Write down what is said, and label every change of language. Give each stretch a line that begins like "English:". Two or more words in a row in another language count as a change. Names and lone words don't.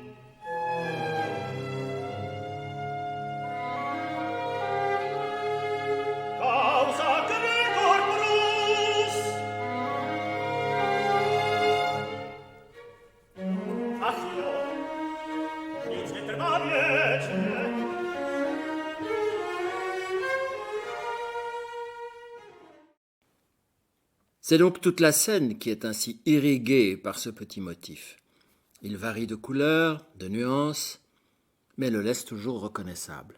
Czech: Causa Gregor Bruce. Ach jo, nic netrvá věčně.
French: C'est donc toute la scène qui est ainsi irriguée par ce petit motif. Il varie de couleur, de nuances, mais le laisse toujours reconnaissable.